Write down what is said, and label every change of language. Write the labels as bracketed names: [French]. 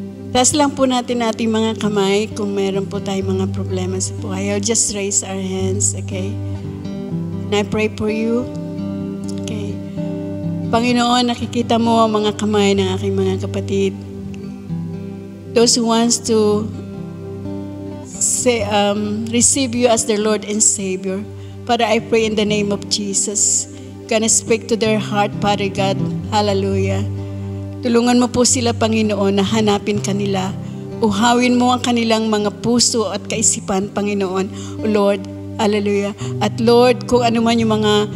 [Filipino] Taas lang po natin ating mga kamay kung meron po tayong mga problema sa buhay. [English] I'll just raise our hands, okay? And I pray for you. [Filipino] Okay. Panginoon, nakikita mo ang mga kamay ng aking mga kapatid. [English] Those who wants to say, receive you as their Lord and Savior. Father, I pray in the name of Jesus. Can I speak to their heart, Father God? [Filipino] Hallelujah. Tulungan mo po sila, Panginoon, na hanapin kanila. Uhawin mo ang kanilang mga puso at kaisipan, Panginoon. O Lord, hallelujah. At Lord, kung ano man yung mga